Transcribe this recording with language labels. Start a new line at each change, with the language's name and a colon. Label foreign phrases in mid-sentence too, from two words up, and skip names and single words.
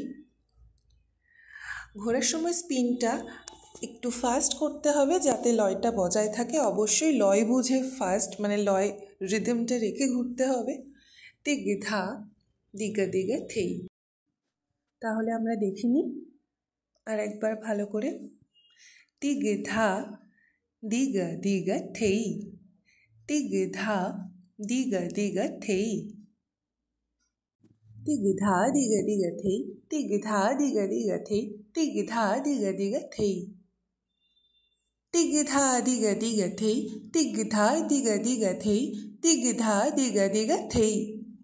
Bangla: ঘোরার সময় স্পিনটা একটু ফাস্ট করতে হবে যাতে লয়টা বজায় থাকে। অবশ্যই লয় বুঝে ফাস্ট, মানে লয় রিদমটা রেখে ঘুরতে হবে। তিগ ধা দিগ দিগ থেই। তাহলে আমরা দেখিনি আর একবার ভালো করে। তিগ ধা দিগ দিগ থেই, তিগ ধা দিগ দিগ থেই, তিগ ধা দিগ দিগ থেই, তিগ ধা দিগ দিগ থেই, তিগ ধা দিগ দিগ থেই, তিগ ধা দিগ দিগ থেই, তিগ ধা দিগ দিগ থেই, তিগ ধা দিগ দিগ থেই।